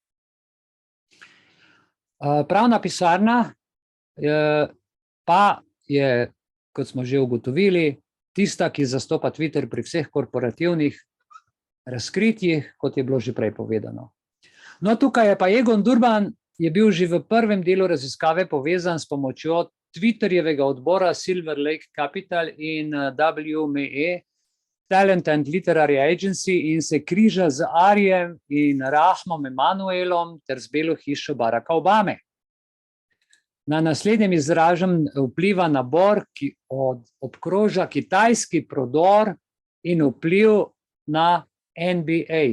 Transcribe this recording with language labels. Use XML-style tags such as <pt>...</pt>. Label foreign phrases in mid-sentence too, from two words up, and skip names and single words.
<sl>Pravna pisarna pa je, kot smo že ugotovili, tista, ki zastopa Twitter pri vseh korporativnih razkritjih, kot je bilo že prej povedano. No, tukaj je pa Egon Durban, je bil že v prvem delu raziskave povezan s pomočjo Twitterjevega odbora Silver Lake Capital in WME, Talent and Literary Agency, in se križa z Arijem in Rahmom Emanuelom ter z Belo hišo Baracka Obame. Na naslednjem izražam vpliva nabor, ki obkroža kitajski prodor in vpliv na NBA.</sl>